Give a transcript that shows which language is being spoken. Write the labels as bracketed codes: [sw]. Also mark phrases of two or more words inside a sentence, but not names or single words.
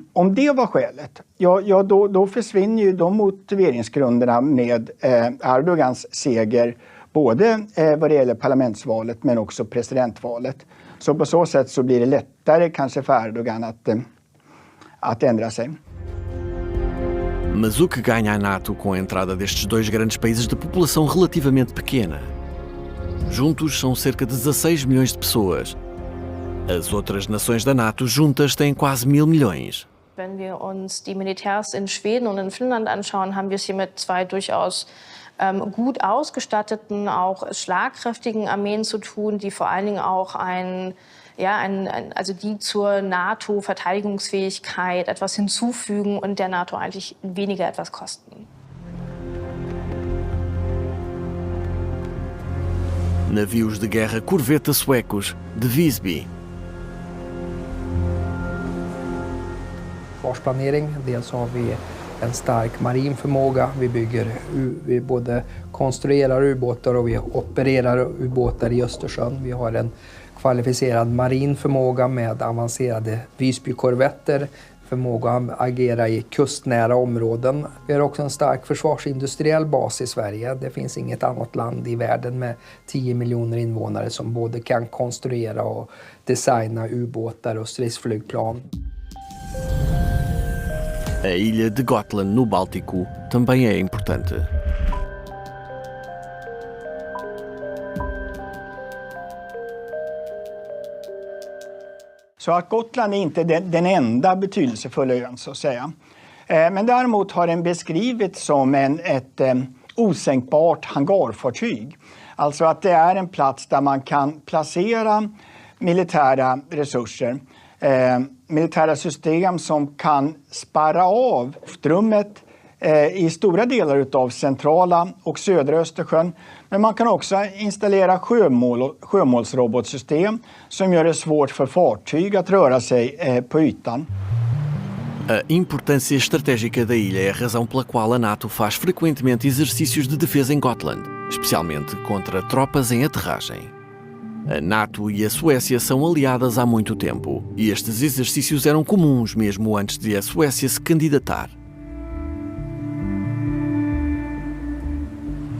[sv] Om det var skälet, då försvinner ju de motiveringsgrunderna med Erdogans seger, både vad det gäller parlamentsvalet men också presidentvalet. Så på så sätt så blir det lättare kanske för Erdogan att ändra sig. [pt] Mas o que ganha a NATO com a entrada destes dois grandes países de população relativamente pequena? Juntos são cerca de 16 milhões de pessoas. As outras nações da NATO juntas têm quase 1.000 milhões. [de] Wenn wir uns die Militärs in Schweden und in Finnland anschauen, haben wir es hier mit zwei durchaus gut ausgestatteten, auch schlagkräftigen Armeen zu tun, die vor allen Dingen auch also die zur NATO-Verteidigungsfähigkeit etwas hinzufügen und der NATO eigentlich weniger etwas kosten. [pt] Navios de guerra corveta suecos de Visby. [sv] Försvarsplanering, dels har vi en stark marin förmåga. Vi både konstruerar ubåtar och vi opererar ubåtar i Östersjön. Vi har en kvalificerad marin förmåga med avancerade Visby-korvetter, förmåga att agera i kustnära områden. Vi har också en stark försvarsindustriell bas i Sverige. Det finns inget annat land i världen med 10 miljoner invånare som både kan konstruera och designa ubåtar och stridsflygplan. [pt] A ilha de Gotland, no Báltico, também é importante. [sv] Så att Gotland är inte den enda betydelsefulla ön, så att säga. Men däremot har den beskrivits som ett osänkbart hangarfartyg. Alltså att det är en plats där man kan placera militära resurser. Militära system som kan spärra av luftrummet i stora delar av centrala och södra Östersjön. Men man kan också installera sjömålsrobotsystem som gör det svårt för fartyg att röra sig på ytan. [pt] A importância estratégica da ilha é a razão pela qual a NATO faz frequentemente exercícios de defesa em Gotland, especialmente contra tropas em aterragem. A NATO e a Suécia são aliadas há muito tempo e estes exercícios eram comuns mesmo antes de a Suécia se candidatar.